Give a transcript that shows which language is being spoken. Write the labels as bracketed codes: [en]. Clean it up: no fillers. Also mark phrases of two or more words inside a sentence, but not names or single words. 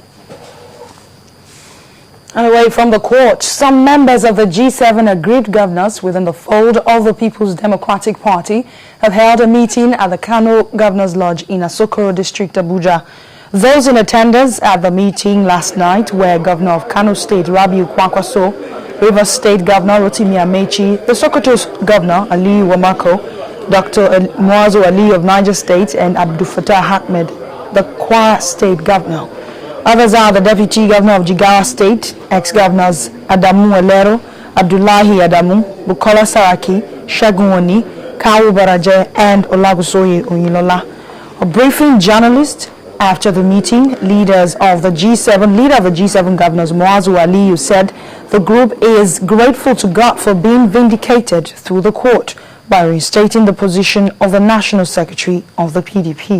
[en] And away from the court, some members of the G7 aggrieved governors within the fold of the People's Democratic Party have held a meeting at the Kano Governor's Lodge in Asokoro District, Abuja. Those in attendance at the meeting last night were Governor of Kano State, Rabiu Kwankwaso, Rivers State Governor Rotimi Amechi, the Sokoto's Governor, Ali Wamako, Dr. Muazu Ali of Niger State, and Abdul Fattah Ahmed, the Kwara State Governor. Others are the Deputy Governor of Jigawa State, ex-governors Adamu Elero, Abdullahi Adamu, Bukola Saraki, Shagun Oni, Kawu Baraje, and Olagusoye Oyilola. A briefing journalist after the meeting, leader of the G7 governors, Muazu Aliyu, said the group is grateful to God for being vindicated through the court by restating the position of the National Secretary of the PDP.